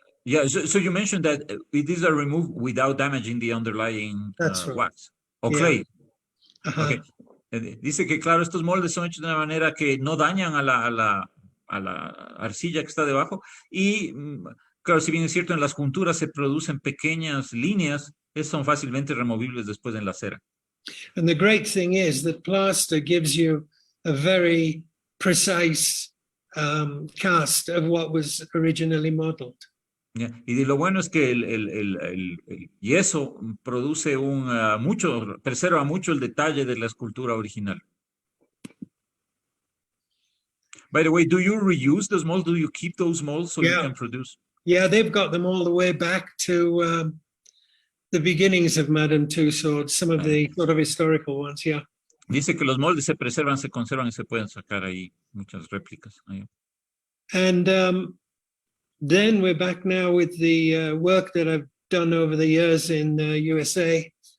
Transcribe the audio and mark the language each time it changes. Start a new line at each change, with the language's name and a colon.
English: Yeah, so you mentioned that these are removed without damaging the underlying wax o clay. Okay.
Spanish: Dice que claro, estos moldes son hechos de una manera que no dañan a la arcilla que está debajo y claro, si bien es cierto en las junturas se producen pequeñas líneas, son fácilmente removibles después en la cera.
English: And the great thing is that plaster gives you a very precise cast of what was originally modeled.
Spanish: Y lo bueno es que el yeso produce preserva mucho el detalle de la escultura original.
English: By the way, do you reuse those molds? Do you keep those molds so you can produce? Yeah, they've got them all the way back to the beginnings of Madame Tussaud, some of the sort of historical ones, yeah.
Spanish: Dice que los moldes se preservan, se conservan y se pueden sacar ahí muchas réplicas.
English: And then we're back now with the work that I've done over the years in USA.